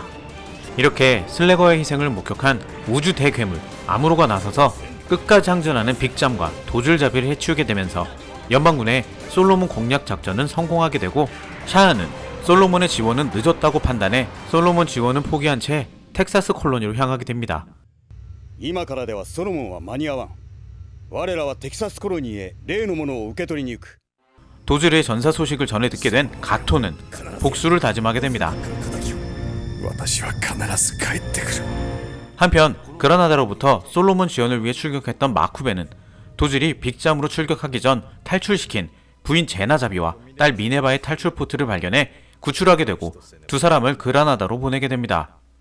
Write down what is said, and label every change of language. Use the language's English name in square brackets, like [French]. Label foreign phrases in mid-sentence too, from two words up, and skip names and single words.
[Korean] 이렇게 슬래거의 희생을 목격한 우주 대괴물 아무로가 나서서 끝까지 항전하는 빅잠과 도줄자비를 해치우게 되면서 연방군의 솔로몬 공략 작전은 성공하게 되고 샤아는 솔로몬의 지원은 늦었다고 판단해 솔로몬 지원은 포기한 채 텍사스 콜로니로 향하게 됩니다. [Japanese] 今からではソロモンは間に合わん。我らはテキサスコロニーへ例のものを受け取りに行く。 [Korean] 도즐의 전사 소식을 전해 듣게 된 가토는 복수를 다짐하게 됩니다. 한편 그라나다로부터 솔로몬 지원을 위해 출격했던 마쿠베는 도즐이 빅잠으로 출격하기 전 탈출시킨 부인 제나자비와 딸 미네바의 탈출 포트를 발견해 구출하게 되고 두 사람을 그라나다로 보내게 됩니다.